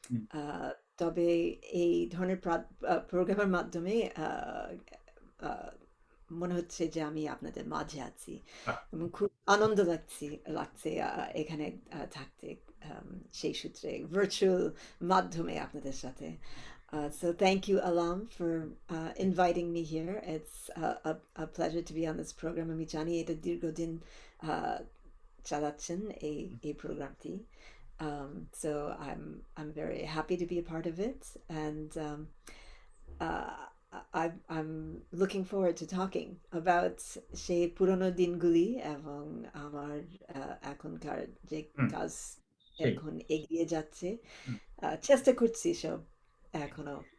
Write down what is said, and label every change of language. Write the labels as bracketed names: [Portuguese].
[Bangla] আহ, তবে এই ধরনের প্রোগ্রামের মাধ্যমে আহ, মনে হচ্ছে যে আমি আপনাদের মাঝে আছি এবং খুব আনন্দ লাগছে এখানে থাকতে, সেই সূত্রে ভার্চুয়াল মাধ্যমে আপনাদের সাথে। [English] So thank you, Alam, for inviting me here. It's a pleasure to be on this program. [Bangla] আমি জানি এটা দীর্ঘদিন চালাচ্ছেন এই প্রোগ্রামটি. [English] So I'm very happy to be a part of it, and uh, I'm looking forward to talking about [Bangla] সেই পুরনো দিনগুলি এবং আমার এখনকার যে কাজ এখন এগিয়ে যাচ্ছে, চেষ্টা করছি সব এখনো।